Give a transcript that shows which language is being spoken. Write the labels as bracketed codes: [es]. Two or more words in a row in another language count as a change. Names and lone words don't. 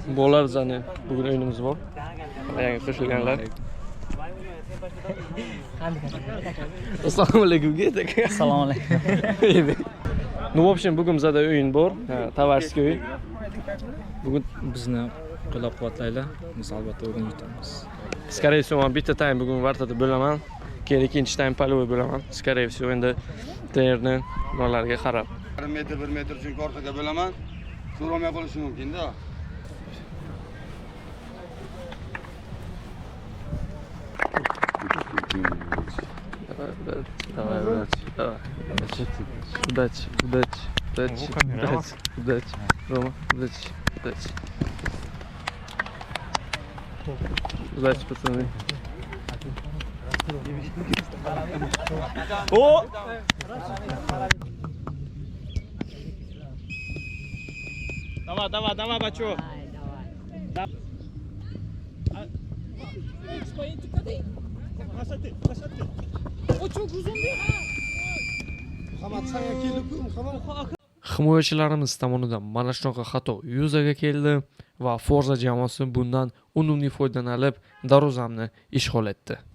[uz] Bo'lar zani bugun o'yinimiz bor. Yangi qo'shilganlar. Assalomu alaykum. Assalomu alaykum. [ru] Ну, в общем, [uz] bugun bizada o'yin bor. Tovarskiy o'yin. Bugun bizni qo'llab-quvvatlaylar. Biz albatta o'yin yutamiz. [ru] Скорее всего, [uz] men bitta time bugun vartada bo'laman. Keyin ikkinchi time полевой bo'laman. [ru] Скорее всего, [uz] endi trenerni ularga qarab. 1 metr chunki orqaga bo'laman. So'ramay qolishi mumkin-da. [ru] Давай. Удачи. Рома, удачи. Удачи, пацаны. О! Давай, бачок. [uz] Himoyachilarimiz tomonidan mana shunaqa xato yuzaga keldi va Forza jamoasi bundan unumli foydalanib darvozamni ishg'ol etdi.